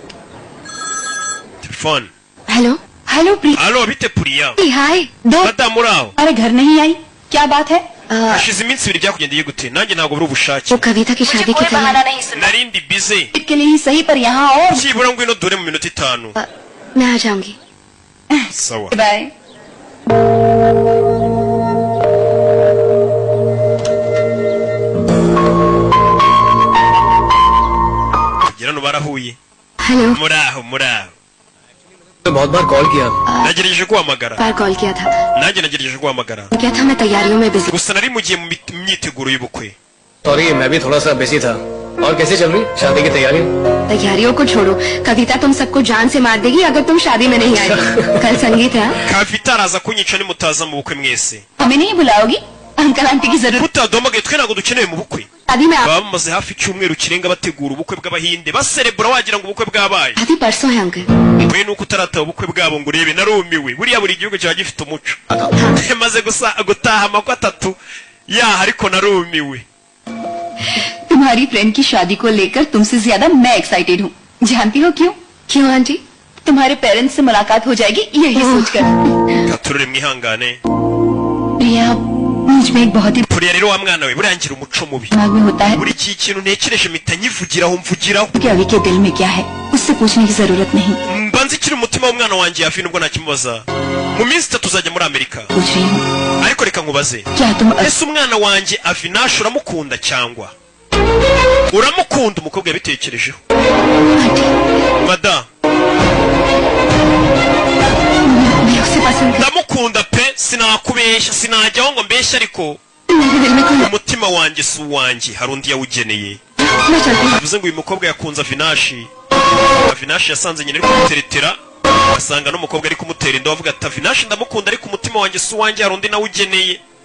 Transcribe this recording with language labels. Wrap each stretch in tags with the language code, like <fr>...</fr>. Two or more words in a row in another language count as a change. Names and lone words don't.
<hi>हेलो</hi> <rw>bite Puriya</rw> <hi>हाय दो</hi> <rw>madamu uraho</rw> <hi>अरे घर नहीं आई क्या बात है</hi> <rw>hashize iminsi ibiri byakugendeye gute nanjye ntabwo buri ubushake</rw> <hi>वो कविता की शादी की तैयारी</hi> <rw>narindi bize</rw> <hi>के लिए ही सही पर यहाँ और</hi> <rw>byibura ngwino dore mu minota 5</rw> <hi>मैं आ जाऊंगी</hi> <rw>sawa</rw> <hi>बाय</hi> <rw>gira no barahuye</rw> <hi>हेलो</hi> <rw>muraho</rw> <hi>बहुत बार कॉल किया</hi> <rw>nagerageje guhamagara</rw> <hi>बार कॉल किया था</hi> <rw>nanjye nagerageje guhamagara</rw> <hi>क्या था मैं तैयारियों में बिजी</hi> <rw>gusa nari mugiye mu myiteguro y'ubukwe</rw> <hi>सॉरी मैं भी थोड़ा सा बिजी था और कैसे चल रही शादी की तैयारी तैयारियों को छोड़ो कविता तुम सबको जान से मार देगी अगर तुम शादी में नहीं आई कल संगीत है</hi> <rw>Kavita araza kunyica nimutaza mu bukwe mwese</rw> <hi>हमें नहीं बुलाओगी</hi> <en>uncle aunty</en> <hi>की जरूरत</hi> <rw>utadomagaye twe ntabwo dukeneye mu bukwe</rw> <hi>शादी में</hi> <rw>baba bamaze hafi icyumweru kirenga bategura ubukwe bw'abahinde baserebura wagira ngo ubukwe bwabaye</rw> <hi>शादी परसों है अंकल</hi> <rw>we nuko utarataba ubukwe bwabo ngo urebe narumiwe buriya buri gihugu kiba gifite umuco maze gutaha amakwa 3 yaha ariko narumiwe</rw> <hi>तुम्हारी फ्रेंड की शादी को लेकर तुमसे ज्यादा मैं एक्साइटेड हूँ जानती हो क्यों क्यों आंटी तुम्हारे पेरेंट्स से मुलाकात हो जाएगी यही सोचकर</hi> <rw>katurure mwihangane</rw> <hi>प्रिया मुझ में एक बहुत ही</hi> <rw>Puriya rero wa mwana we burangira umuco mubi</rw> <hi>दिमाग में होता है</hi> <rw>buri kintu ntekereje mpita mvugiraho</rw> <hi>कि अभी के दिल में क्या है उससे पूछने की जरूरत नहीं</hi> <rw>mbanze kiri umutima w'umwana wanjye hafi nubwo nakimubaza mu minsi 3 tuzajya muri Amerika</rw> <hi>पूछ रही हूँ</hi> <rw>ariko reka nkubaze</rw> <hi>क्या तुम</hi> <rw>ese umwana wanjye Avinash uramukunda cyangwa uramukunda umukobwa yabitekerejeho madam</rw> <hi>मैं उसे पसंद</hi> <rw>ndamukunda pe sinakubeshya sinajyaho ngo mbeshye ariko</rw> <hi>मेरे दिल में कोई</hi> <rw>umutima wanjye si uwanjye hari undi yawugeneye</rw> <hi>मैं चलती हूँ</hi> <rw>bivuze ngo uyu mukobwa yakunze Avinash yasanze nyine ari kumuteretera asanga n'umukobwa ari kumutera inda avuga ati Avinash ndamukunda ariko umutima wanjye si uwanjye hari undi nawugeneye</rw>